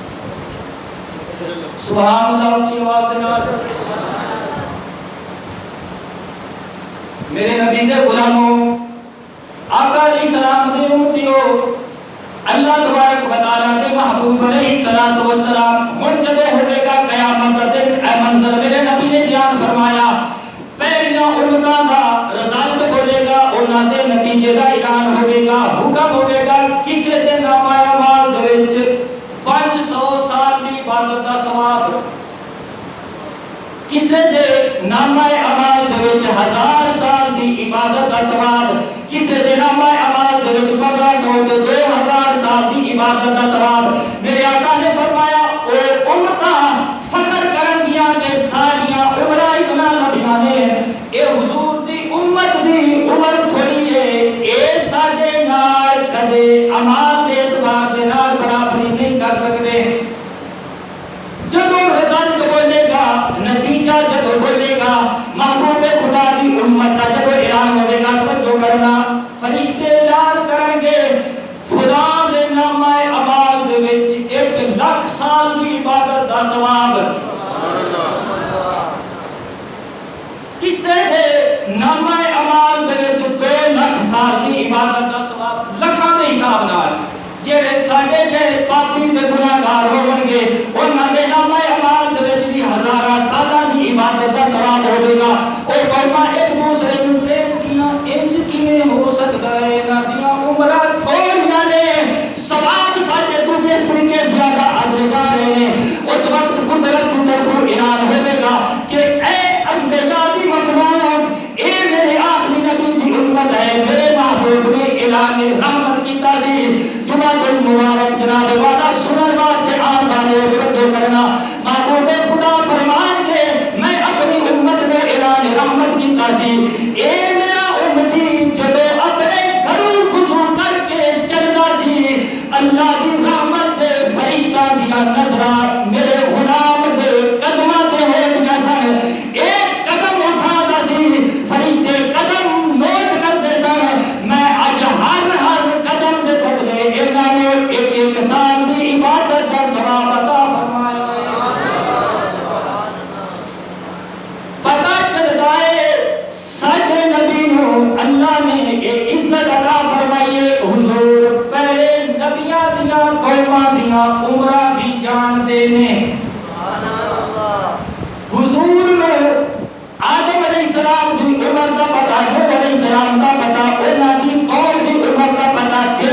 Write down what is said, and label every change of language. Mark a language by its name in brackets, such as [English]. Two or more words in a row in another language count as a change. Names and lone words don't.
[Punjabi] سبحان اللہ اونچی آواز دے نال میرے نبی دے غلاموں آقا علیہ السلام دے امتیو اللہ تبارک و تعالیٰ دے محبوب علیہ السلام ہن جدو ہوے گا قیامت دا دن اے منظر میرے نبی نے بیان فرمایا پہلیاں امتاں دا رزلٹ بولے گا انہاں دے نتیجے دا اعلان ہوے گا حکم ہوے گا کسے دے نامہ اعمال دے وچ 500 سال دی عبادت دا ثواب کسے دے نامہ اعمال دے وچ 1000 سال دی عبادت دا ثواب کسے دے نامہ اعمال دے وچ 1500 تے 2000 سال دی عبادت دا ثواب میرے آقا نے فرمایا او امتاں فخر کرن گیاں کہ ساریاں عمرہ اتنا لمبیاں نے اے حضور دی امت دی عمر تھوڑی ہے اے ساڈے نال کدے اعمال دے اعتبار دے نال برابری نہیں کر سکدے جدو رزلٹ بولے گا نتیجہ جدو بولے گا محبوب خدا دی امت کا جدو اعلان ہوئے گا توجہ کرنا فرشتے اعلان کرن گے فلاں دے نامہ اعمال دے وچ 1,00,000 سال دی عبادت دا ثواب کسے دے نامہ اعمال دے وچ 2,00,000 سال دی عبادت دا ثواب لکھاں دے حساب نال جڑے ساڈے جڑے پاپی تے گناہگار ہون گے انہاں دے نامہ اعمال دے وچ بھی ہزاراں سالاں دی عبادت دا ثواب ہوے گا او کلمہ ایک دوسرے نوں کہن گیاں انج کیویں ہو سکدا ہے انہاں دیاں عمراں تھوڑیاں نے ثواب ساڈے تو کس طریقے زیادہ اجر جا رہے ہیں اس وقت قدرت کی طرفوں اعلان ہوے گا کہ اے انبیاء دی مخلوق اے میرے آخری نبی دی امت ہے میرے محبوب نے اعلان رحمت کیتا سی جمعہ المبارک جناب والا سنن واسطے آن والے توجہ کرنا محبوب خدا فرمان کے میں اپنی امت میں اعلان رحمت کیتا سی اے میرا امتی جدو اپنے گھروں خضوع کر کے چلدا سی اللہ کی رحمت دے فرشتہ دیا نظرات میرے غلام دے قدماں تے ہو گیا سن ایک قدم اٹھاتا سی فرشتے قدم نوٹ کرتے سن میں اج ہر قدم دے بدلے انہاں نے ایک سال دی عبادت دا ثواب عطا فرمایا پتہ چلدا ہے ساڈے نبی نوں اللہ نے ایک عزت عطا فرمائی ہے حضور پہلے نبیاں دیاں قوماں دیاں عمراں بھی جانتے نے حضور نے آدم علیہ السلام دی عمر دا پتہ نوح علیہ السلام دا پتہ انہاں دی قوم دی عمر دا پتہ